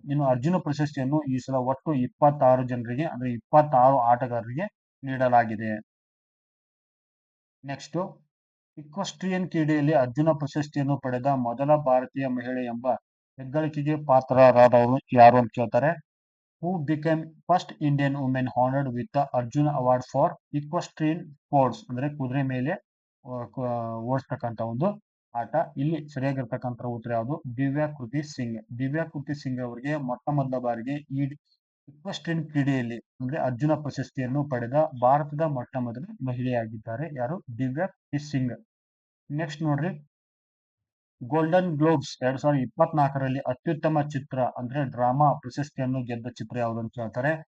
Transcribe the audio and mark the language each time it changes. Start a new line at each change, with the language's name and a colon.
Kannada: ಇನ್ನು ಅರ್ಜುನ ಪ್ರಶಸ್ತಿಯನ್ನು ಈ ಸಲ ಒಟ್ಟು 26 ಜನರಿಗೆ ಅಂದ್ರೆ 26 ಆಟಗಾರರಿಗೆ ನೀಡಲಾಗಿದೆ. ನೆಕ್ಸ್ಟ್, ಇಕ್ವೆಸ್ಟ್ರಿಯನ್ ಕ್ರೀಡೆಯಲ್ಲಿ ಅರ್ಜುನ ಪ್ರಶಸ್ತಿಯನ್ನು ಪಡೆದ ಮೊದಲ ಭಾರತೀಯ ಮಹಿಳೆ ಎಂಬ ಹೆಗ್ಗಳಿಕೆಗೆ ಪಾತ್ರರಾದವರು ಯಾರು ಅಂತ ಕೇಳ್ತಾರೆ.
English: Who became first Indian woman honored with the Arjuna Award for Equestrian Sports
Kannada: ಅಂದ್ರೆ ಕುದುರೆ ಮೇಲೆ ಓಡಿಸ್ತಕ್ಕಂಥ ಒಂದು ಆಟ. ಇಲ್ಲಿ ಸರಿಯಾಗಿರ್ತಕ್ಕಂಥ ಉತ್ತರ ಯಾವುದು? ದಿವ್ಯಾ ಕೃತಿ ಸಿಂಗ್. ದಿವ್ಯಾ ಕೃತಿ ಸಿಂಗ್ ಅವರಿಗೆ ಮೊದಲ ಬಾರಿಗೆ ಈ ಇಕ್ವೆಸ್ಟ್ರಿಯನ್ ಕ್ರೀಡೆಯಲ್ಲಿ ಅಂದ್ರೆ ಅರ್ಜುನ ಪ್ರಶಸ್ತಿಯನ್ನು ಪಡೆದ ಭಾರತದ ಮೊದಲ ಮಹಿಳೆಯಾಗಿದ್ದಾರೆ. ಯಾರು? ದಿವ್ಯಾ ಕೃತಿ ಸಿಂಗ್. ನೆಕ್ಸ್ಟ್ ನೋಡ್ರಿ, ಗೋಲ್ಡನ್ ಗ್ಲೋಬ್ಸ್ 2024ರಲ್ಲಿ ಅತ್ಯುತ್ತಮ ಚಿತ್ರ ಅಂದ್ರೆ ಡ್ರಾಮಾ ಪ್ರಶಸ್ತಿಯನ್ನು ಗೆದ್ದ ಚಿತ್ರ ಯಾವುದು ಅಂತ ಹೇಳ್ತಾರೆ.